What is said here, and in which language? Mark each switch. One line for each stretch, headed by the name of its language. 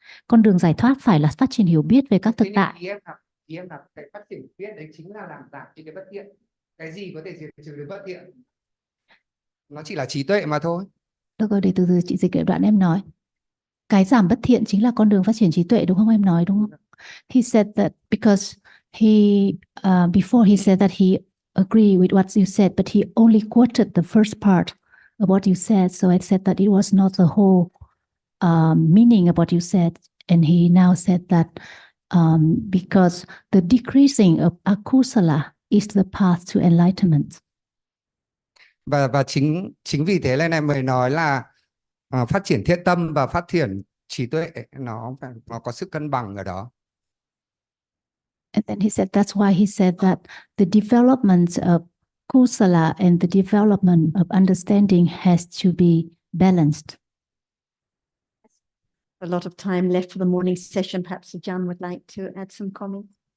Vietnamese: Con đường giải thoát phải là phát triển hiểu biết về các thực tại. Ý em là cái phát triển hiểu biết đấy chính là làm giảm đi cái bất thiện. Cái gì có thể diệt trừ được bất thiện? Nó chỉ là trí tuệ mà thôi. Được rồi, để từ từ chị dịch lại đoạn em nói. Cái giảm bất thiện chính là con đường phát triển trí tuệ, đúng không em nói, đúng không?
English: He said that because before he said that he agreed with what you said, but he only quoted the first part of what you said. So I said that it was not the whole meaning of what you said. And he now said that because the decreasing of akusala is the path to enlightenment.
Vietnamese: Và chính vì thế nên em mới nói là phát triển thiện tâm và phát triển trí tuệ nó có sự cân bằng ở đó.
English: And then he said that's why he said that the development of kusala and the development of understanding has to be balanced. A lot of time left for the morning session. Perhaps Ajahn would like to add some comments.